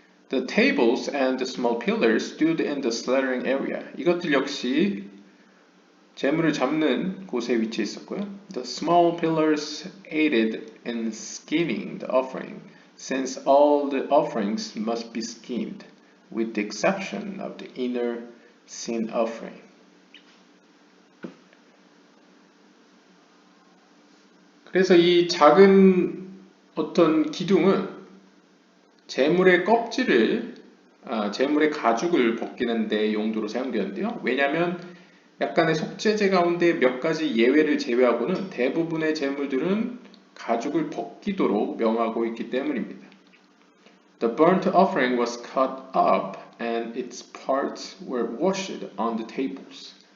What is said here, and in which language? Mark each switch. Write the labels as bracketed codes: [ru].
[en] The tables and the small pillars stood in the slaughtering area. [ko] 이것들 역시 재물을 잡는 곳에 위치해 있었고요. [en] The small pillars aided in skinning the offering, since all the offerings must be skinned, with the exception of the inner sin offering. [ko] 그래서 이 작은 어떤 기둥은 재물의 껍질을, 재물의 가죽을 벗기는 데 용도로 사용되었는데요. 왜냐하면 약간의 속죄제 가운데 몇 가지 예외를 제외하고는 대부분의 재물들은 가죽을 벗기도록 명하고 있기 때문입니다. [en] The burnt offering was cut up and its parts were washed on the tables.